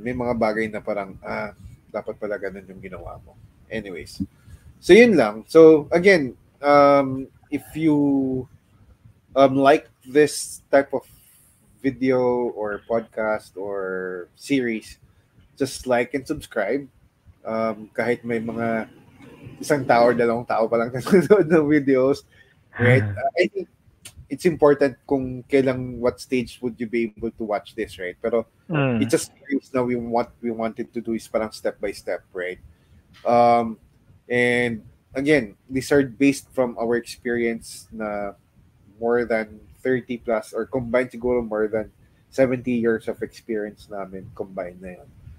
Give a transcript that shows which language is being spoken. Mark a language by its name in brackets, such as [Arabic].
[Filipino] May mga bagay na parang, dapat pala ganun yung ginawa mo. Anyways. So, yun lang. [English] So, again, if you like this type of video or podcast or series, just like and subscribe. [Filipino] Kahit may mga isang tao or dalawang tao pa lang nanonood ng videos, right? [English] I think it's important [Filipino] kung [English] what stage would you be able to watch this, right? [Filipino] Pero [English] it's a series na we wanted to do is [Filipino] parang [English] step by step, right? And again, these are based from our experience na more than 30 plus or combined [Filipino] siguro [English] more than 70 years of experience [Filipino] namin [English] combined [Filipino] na yun.